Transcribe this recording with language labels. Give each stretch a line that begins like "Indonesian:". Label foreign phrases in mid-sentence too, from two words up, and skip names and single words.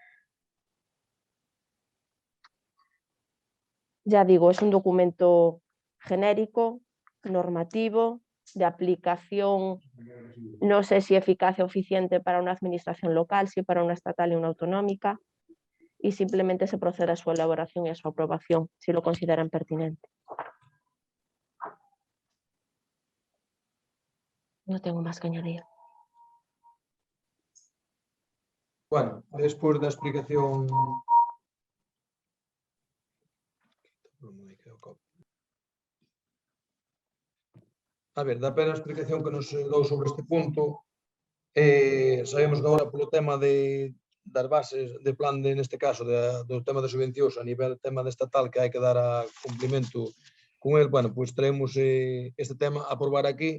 Spanish: Ya digo, es un documento genérico, normativo, de aplicación, no sé si eficacia o eficiente para una administración local, si para una estatal y una autonómica, y simplemente se procede a su elaboración y a su aprobación, si lo consideran pertinente. No tengo más que añadir.
Galician: Bueno, despois da explicación... A ver, da pena a explicación que nos dou sobre este punto. Sabemos que agora polo tema das bases de plan, neste caso, do tema de subvencións a nivel tema de estatal, que hai que dar a cumplimento
Spanish: con el,
Galician: bueno, pois traemos este tema a aprobar aquí.